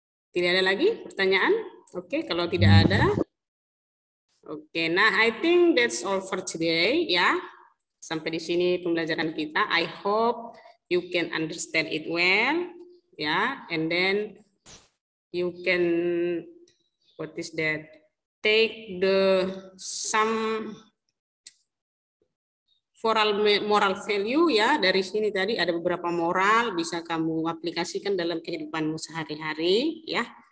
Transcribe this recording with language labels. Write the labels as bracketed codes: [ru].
[id] Tidak ada lagi pertanyaan? Oke, kalau tidak ada. [en] Oke, nah I think that's all for today ya. [id] Sampai di sini pembelajaran kita. [en] I hope you can understand it well, ya, and then you can, what is that? Take some moral value [id] ya, dari sini tadi ada beberapa moral bisa kamu aplikasikan dalam kehidupanmu sehari-hari ya.